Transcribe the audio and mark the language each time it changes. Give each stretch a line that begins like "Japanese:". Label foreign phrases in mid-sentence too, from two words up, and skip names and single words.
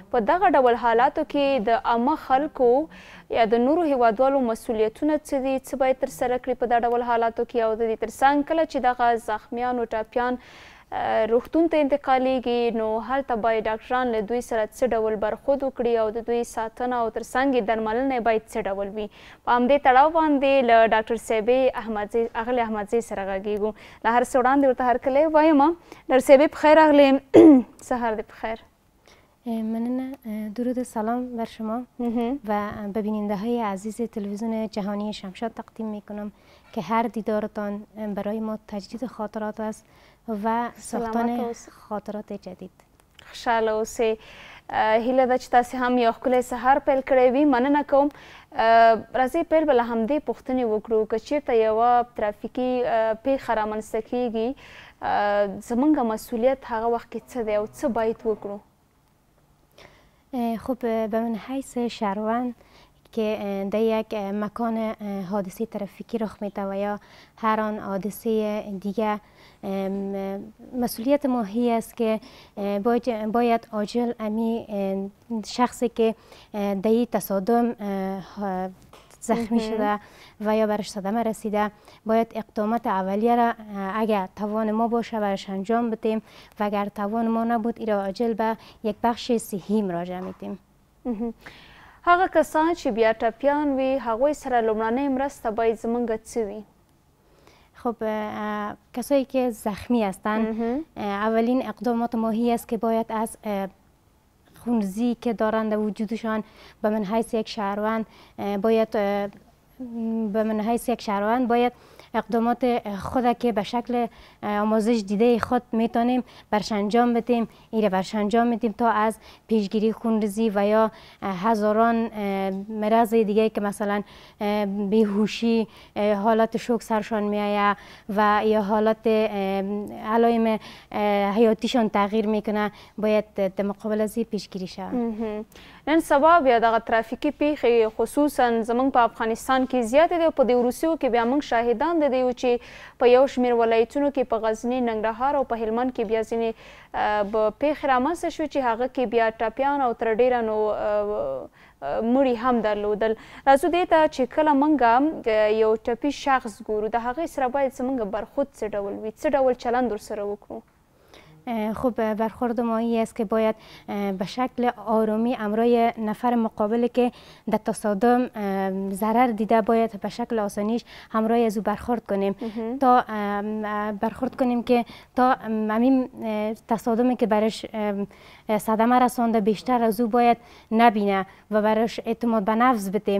Pashto: په دغه ډول حالاتو کې د عامه خلکو یا د نورو هیوادوالو مسؤلیتونه څه دي، څه باید ترسره کړي په دا ډول حالاتو کې، او د دې ترڅنګ کله چې دغه زخمیان او ټپیان روغتون ته انتقالیږي نو هلته باید ډاکټران له دوی سره څه ډول برخورد وکړي او د دوی ساتنه او ترڅنګ یې درملنه باید څه ډول وي. په همدې تړاو باندې له ډاکټر صاحبې اغلې احمدزۍ سره غږیږو. له هر څه وړاندې ورته هرکلی وایم. ډاکټر صاحبې په خیر راغلې، سهار دې په خیر. مننه.
Persian: درود و سلام بر شما و به بیننده های عزیز تلویزیون جهانی شمشاد تقدیم می کنم که هر دیدارتان برای ما تجدید خاطرات است و ساختن خاطرات جدید.
Pashto: خوشحاله اوسئ. هیله ده چې تاسې هم یو ښکلی سهار پیل کړی وي. مننه کوم. راځئ پیل به له همدې پوښتنې وکړو که چېرته یوه ترافیکي پیښه رامنځته کیږي زموږ مسؤلیت هغه وخت کې څه دی او څه باید وکړو؟
Persian: خب به من حیث شهروند که در یک مکان حادثه ترافیکی رخ میده و یا هر آن حادثه دیگه مسئولیت ما هی است که باید عاجل امی شخصی که در این تصادم زخمی شده و یا برش صدمه رسیده باید اقدامات اولیه را اگر توان ما باشه برش انجام بدیم و اگر توان ما نبود ایرا عاجل به یک بخش صحی مراجعه میدیم.
Pashto: هغه کسان چې بیا ټپیان وي هغوی سره لومړنۍ مرسته باید زموږ څه وي؟
Persian: خب کسایی که زخمی هستند اولین اقدامات ما هی است که باید از خونریزی که دارند در وجودشان به من حیث یک شهروند باید اقدامات خود که به شکل آموزش دیده خود میتونیم برش انجام بدیم تا از پیشگیری خونریزی و یا هزاران مرض دیگه که مثلا بیهوشی، حالت شوک سرشان میآید و یا حالت علائم حیاتیشان تغییر میکنه، باید در مقابل از پیشگیری شود.
Pashto: نن سبا بیا دغه ترافیکي پیښې خصوصا زموږ په افغانستان کې زیاتې دي او په دې وروستیو کې بیا موږ شاهدان د دې چې په یو شمېر ولایتونو کې په غزني، ننګرهار او په هلمند کې بیا ځینې پیښې رامنځته شوې چې هغه کې بیا ټپیان او تر ډېره نو مړي هم درلودل. راځو دې ته چې کله موږ یو ټپي شخص ګورو د هغې سره باید زموږ برخورد څه ډول وي، څه ډول چلند ورسره وکړو؟
Persian: خب برخورد ما این است که باید به شکل آرومی امروی نفر مقابل که در تصادم ضرر دیده باید به شکل آسانیش همراه از او برخورد کنیم تا برخورد کنیم که تا همین تصادمی که برش صدمه رسانده بیشتر از او باید نبینه و برش اعتماد به نفس بدیم.